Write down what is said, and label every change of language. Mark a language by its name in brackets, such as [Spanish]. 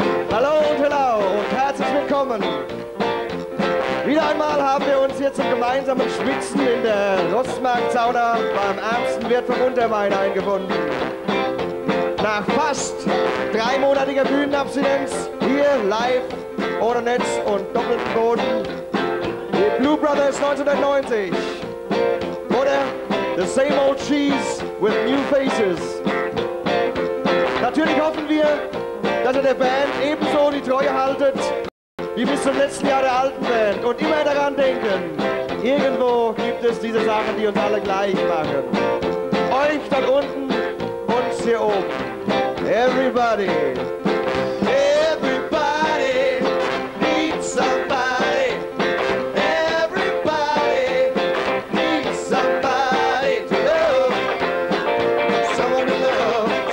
[German] Hallo und hello und herzlich willkommen! Wieder einmal haben wir uns hier zum gemeinsamen Schwitzen in der Rossmarkt-Sauna beim ärmsten Wirt vom Untermain eingefunden. Nach fast 3-monatiger Bühnenabstinenz, hier live, ohne Netz und doppelten Boden, die Blue Brothers 1990. Oder The Same Old Cheese with New Faces. Natürlich hoffen wir, dass ihr der Band ebenso die Treue haltet, wie bis zum letzten Jahr der alten Band. Und immer daran denken, irgendwo gibt es diese Sachen, die uns alle gleich machen. Euch dort unten, uns hier oben. [English] Everybody, everybody needs somebody. Everybody needs somebody to love. Someone to love.